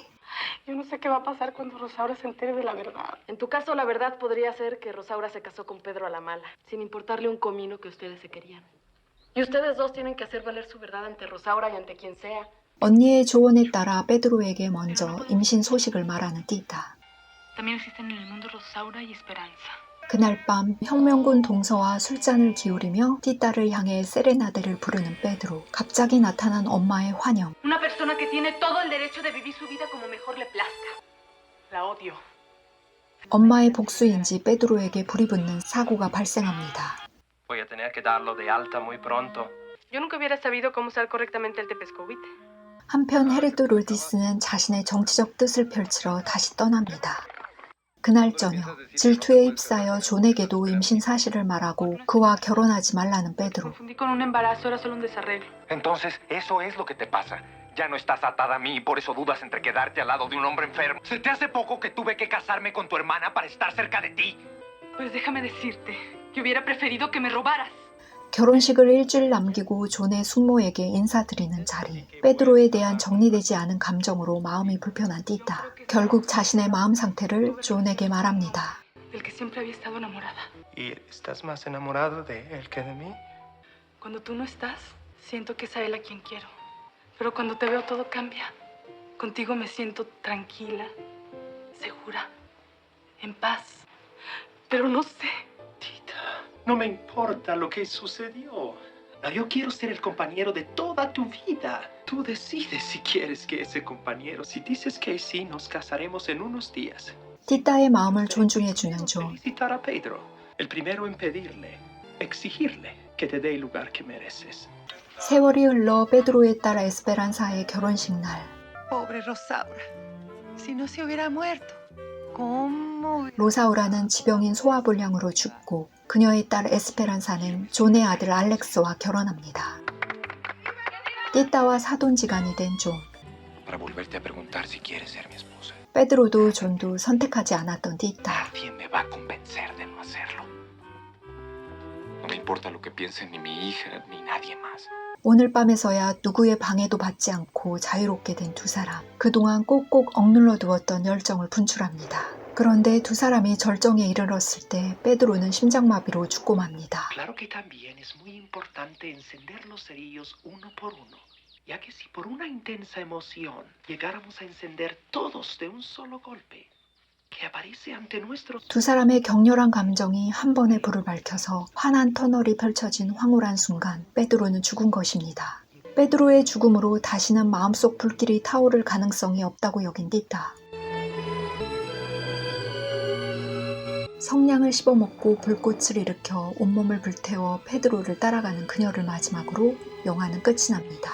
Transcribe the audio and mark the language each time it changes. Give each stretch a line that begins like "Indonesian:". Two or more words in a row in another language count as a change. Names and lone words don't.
Spanish: Yo no sé qué va a pasar cuando Rosaura se entere de la verdad. En tu caso, la verdad podría ser que Rosaura se casó con Pedro a la mala, sin importarle un comino que ustedes se querían. Y ustedes dos tienen que hacer valer su verdad ante Rosaura y ante quien sea.
Korean: 언니의 조언에 따라 페드로에게 먼저 임신 소식을 말하는 띠따.
Spanish: También existen en el mundo Rosaura y Esperanza.
Korean: 그날 밤 혁명군 동서와 술잔을 기울이며 띠따를 향해 세레나데를 부르는 페드로. 갑자기 나타난 엄마의 환영.
Spanish: Una persona que tiene todo el derecho de vivir su vida como mejor le plazca. La odio.
Korean: 엄마의 복수인지 페드로에게 불이 붙는 사고가 발생합니다.
Spanish: Voy a tener que darlo de alta muy pronto. Yo nunca hubiera sabido cómo usar correctamente el tepescovite.
Korean: 한편 헤르트 로디스는 자신의 정치적 뜻을 펼치러 다시 떠납니다. 그날 저녁, 질투에 휩싸여 존에게도 임신 사실을 말하고 그와 결혼하지 말라는 페드로.
Spanish: Confundí con un embarazo, era solo un desarreglo. Entonces, eso es lo que te pasa. Ya no estás atada a mí y por eso dudas entre quedarte al lado de un hombre enfermo. ¿Se te hace poco que tuve que casarme con tu hermana para estar cerca de ti? Pues déjame decirte que hubiera preferido que me robaras.
Korean: 결혼식을 일주일 남기고 존의 숙모에게 인사드리는 자리. 페드로에 대한 정리되지 않은 감정으로 마음이 불편한 띠따. 결국 자신의 마음 상태를 존에게 말합니다.
Spanish: Del que siempre había estado enamorada. ¿Y estás más enamorado de él que de mí? Cuando tú no estás, siento que es a él a quien quiero. Pero cuando te veo todo cambia. Contigo me siento tranquila, segura, en paz. Pero no sé. Tita, no me importa lo que sucedió. Yo quiero ser el compañero de toda tu vida. Tú decides si quieres que ese compañero. Si dices que sí, nos casaremos en unos días.
Korean: 띠따의 마음을 존중해주는 존.
Spanish: Felicitar a Pedro. El primero en pedirle, exigirle que te dé el lugar que mereces.
Korean: 세월이 흘러 페드로의 딸 에스페란사의 결혼식 날.
Spanish: Pobre Rosaura. Si no se hubiera muerto. ¿Cómo?
Korean: 로사우라는 지병인 소화불량으로 죽고 그녀의 딸 에스페란사는 존의 아들 알렉스와 결혼합니다. 띠따와 사돈지간이 된 존.
Spanish: Para volverte a preguntar si quieres ser mi esposa.
Korean: 페드로도 존도 선택하지 않았던 띠따.
Spanish: Nadie me va a convencer de no hacerlo. No me importa lo que piensen ni mi hija ni nadie más.
Korean: 오늘 밤에서야 누구의 방해도 받지 않고 자유롭게 된 두 사람. 그동안 꼭꼭 억눌러 두었던 열정을 분출합니다. 그런데 두 사람이 절정에 이르렀을 때 페드로는 심장마비로 죽고 맙니다.
Spanish: Claro que también es muy importante encender los cerillos uno por uno, ya que si por una intensa emoción llegáramos a encender todos de un solo golpe, que aparece ante nuestros...
Korean: 두 사람의 격렬한 감정이 한 번에 불을 밝혀서 환한 터널이 펼쳐진 황홀한 순간 페드로는 죽은 것입니다. 페드로의 죽음으로 다시는 마음속 불길이 타오를 가능성이 없다고 여긴 띠따. 성냥을 씹어먹고 불꽃을 일으켜 온몸을 불태워 페드로를 따라가는 그녀를 마지막으로 영화는 끝이 납니다.